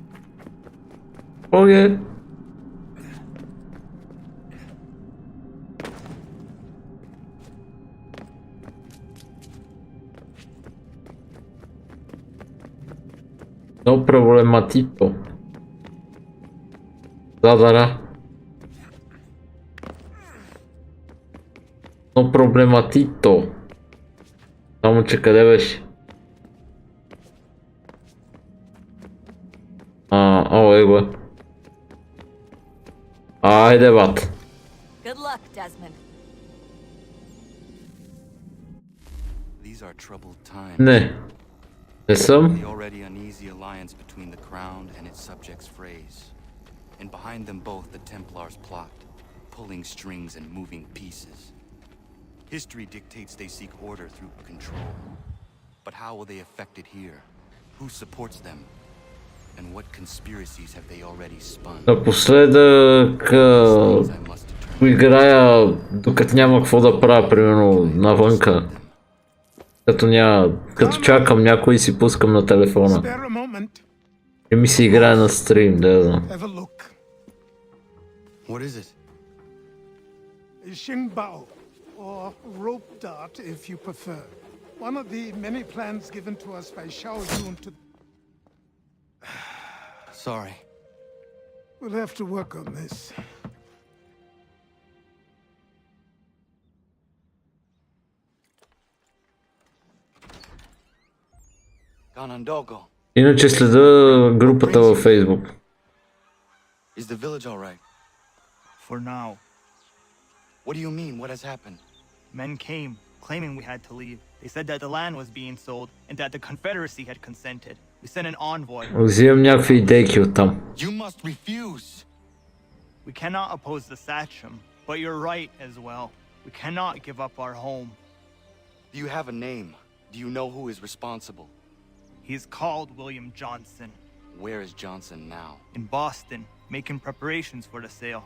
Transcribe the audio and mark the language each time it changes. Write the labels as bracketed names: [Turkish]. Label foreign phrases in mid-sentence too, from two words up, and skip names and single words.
[Bulgarian] Окей. [Spanish] No problematito. [Bulgarian] Да. [Spanish] No problematito. [Bulgarian] Само че къде беше? Его е. Айде, бат. [English] Good luck, Desmond. These are troubled times. [Bulgarian] Не съм. [English] The already uneasy alliance between the crown and its subjects frays. And behind them both the Templars plot, pulling strings and moving pieces. History dictates they seek order through control. But how will they affect it here? Who supports them? And what conspiracies have they already spun? [Bulgarian] Напоследък играя докато няма какво да правя, примерно навънка. Като чакам някой и си пускам на телефона. И ми се играе на стрим, да знам. [English] What is it? Xingbao, or rope dart if you prefer. One of the many plans given to us by Xiao Yun to... Sorry. We'll have to work on this. Ganondogo. [Bulgarian] Иначе следа групата във Фейсбук. [English] Is the village all right? For now. What do you mean? What has happened? Men came, claiming we had to leave. They said that the land was being sold and that the Confederacy had consented. We sent an envoy. [Bulgarian] Взимам някакви идейки оттам. [English] You must refuse. We cannot oppose the Sachem, but you're right as well. We cannot give up our home. Do you have a name? Do you know who is responsible? He's called William Johnson. Where is Johnson now? In Boston, making preparations for the sale.